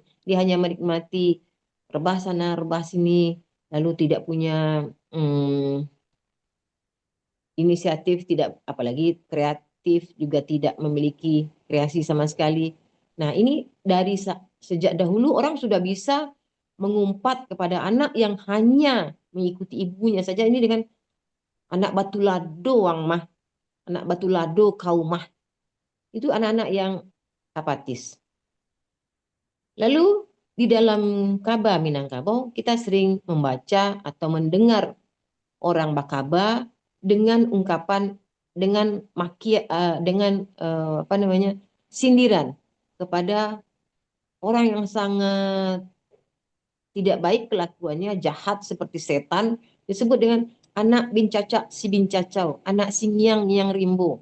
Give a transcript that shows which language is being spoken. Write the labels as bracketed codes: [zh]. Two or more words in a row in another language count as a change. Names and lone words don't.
[id] Dia hanya menikmati rebah sana, rebah sini, lalu tidak punya inisiatif, tidak, apalagi kreatif, juga tidak memiliki kreasi sama sekali. Nah, ini dari sejak dahulu orang sudah bisa mengumpat kepada anak yang hanya mengikuti ibunya saja, ini dengan [min] anak batu lado wang mah, anak batu lado kau mah. [id] Itu anak-anak yang apatis. Lalu di dalam Kaba Minangkabau kita sering membaca atau mendengar orang Bakaba dengan ungkapan, dengan sindiran kepada orang yang sangat tidak baik kelakuannya, jahat seperti setan, disebut dengan [min] anak bincacak si bincacau, anak singyang yang rimbo.